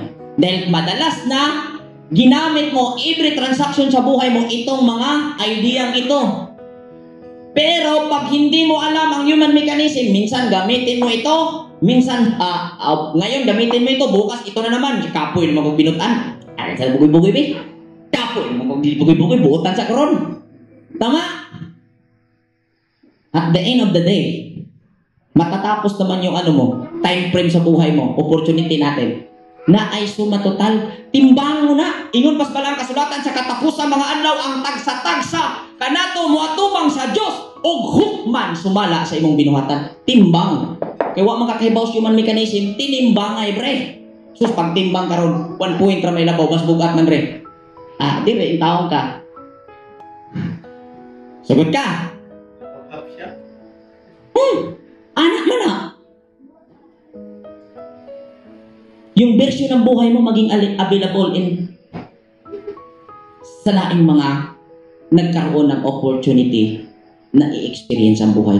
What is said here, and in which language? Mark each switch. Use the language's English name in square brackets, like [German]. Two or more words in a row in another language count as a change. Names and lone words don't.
[Filipino] Dahil madalas na ginamit mo [English] every transaction [Filipino] sa buhay mo itong mga ideyang ito. Pero pag hindi mo alam ang human mechanism, minsan gamitin mo ito, minsan ngayon gamitin mo ito, bukas ito na naman, [Cebuano] kapoy naman kong binutan. Ay, sa bugoy-bugoy, be. Kapoy naman kong bugoy-bugoy, buutan sa karon. Tama? [English] At the end of the day, [Filipino] matatapos naman yung [English] time frame [Filipino] sa buhay mo, opportunity natin, na ay suma total, timbang mo na. [Cebuano] Ingon pas balang kasulatan sa katapusan mga adlaw ang tagsa-tagsa kanato moatubang sa Dios og hukman sumala sa imong binuhatan. Timbang. Kaya wa man kakahibaw sa human mechanism, tinimbangay bre. Sus pag timbang karon 1 point ra may labaw mas bugat man bre. Dire in taong ka. Sagot ka. [Filipino] Anak mo na. Yung version ng buhay mo maging available sa laing mga nagkaroon ng opportunity na i-experience ang buhay.